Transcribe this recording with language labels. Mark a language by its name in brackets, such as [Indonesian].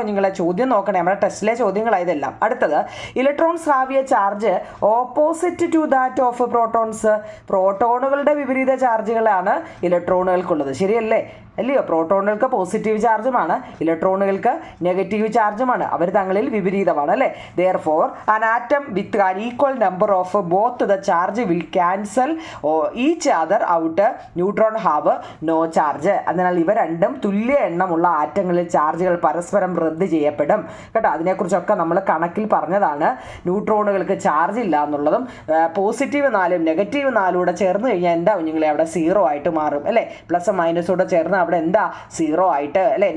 [Malayalam] നിങ്ങളെ ചോദ്യം നോക്കണേ, നമ്മുടെ ടെസ്റ്റിലെ ചോദ്യങ്ങളായതെല്ലാം. അടുത്തത്, [English] Electrons have a charge opposite to that of protons. [Malayalam] പ്രോട്ടോണുകളുടെ വിപരീത ചാർജുകളാണ് ഇലക്ട്രോണുകൾക്കുള്ളത്, ശരിയല്ലേ? അല്ലയോ? പ്രോട്ടോണുകൾക്ക് പോസിറ്റീവ് ചാർജുമാണ്, ഇലക്ട്രോണുകൾക്ക് നെഗറ്റീവ് ചാർജുമാണ്. അവർ തങ്ങളിൽ വിപരീതമാണ് അല്ലേ? [English] Therefore an atom with an equal number of both the charge will cancel each other out. Neutron have no charge. [Malayalam] അതിനാൽ ഇവ രണ്ടും തുല്യ എണ്ണമുള്ള ആറ്റങ്ങളിൽ ചാർജുകൾ പരസ്പരം റദ്ദ് ചെയ്യപ്പെടും കേട്ടോ. അതിനെക്കുറിച്ചൊക്കെ നമ്മൾ കണക്കിൽ പറഞ്ഞതാണ്. ന്യൂട്രോണുകൾക്ക് ചാർജ് ഇല്ല എന്നുള്ളതും പോസിറ്റീവ് 4ഉം നെഗറ്റീവ് 4 ചേർന്ന് കഴിഞ്ഞാൽ എന്താ കുഞ്ഞുങ്ങളെ? അവിടെ 0 ആയിട്ട് മാറും അല്ലേ? പ്ലസും മൈനസൂടെ ചേർന്ന് അവിടെ എന്താ? 0 ആയിട്ട് അല്ലേ?